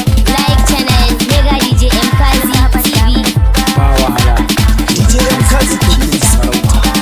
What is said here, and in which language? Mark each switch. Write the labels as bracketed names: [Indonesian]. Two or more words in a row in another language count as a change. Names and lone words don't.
[English] Like channel, Mega D J M Kazi T V. [Hausa] Ba wahala. D J M Kazi ke yin sarauta.